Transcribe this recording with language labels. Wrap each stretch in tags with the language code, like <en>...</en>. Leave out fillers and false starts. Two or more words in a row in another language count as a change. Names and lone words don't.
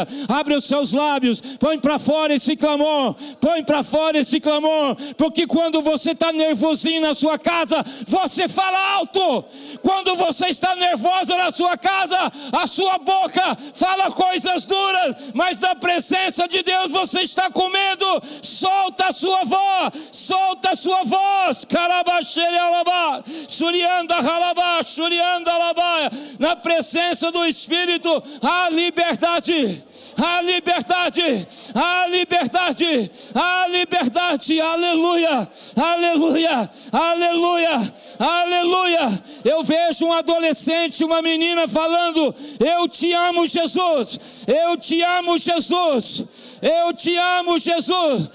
<pt>Abre os seus lábios, põe para fora esse clamor, põe para fora esse clamor, porque quando você está nervosinho na sua casa, você fala alto. Quando você está nervosa na sua casa, a sua boca fala coisas duras, mas na presença de Deus você está com medo. Solta a sua voz, solta a sua voz. Carabaxerialabá, surianda ralabá, surianda labá. Na presença do Espírito há liberdade, há liberdade, há liberdade, há liberdade. Aleluia, aleluia, aleluia, aleluia. Eu vejo um adolescente, uma menina falando: eu te amo, Jesus, eu te amo, Jesus, eu te amo, Jesus.</pt>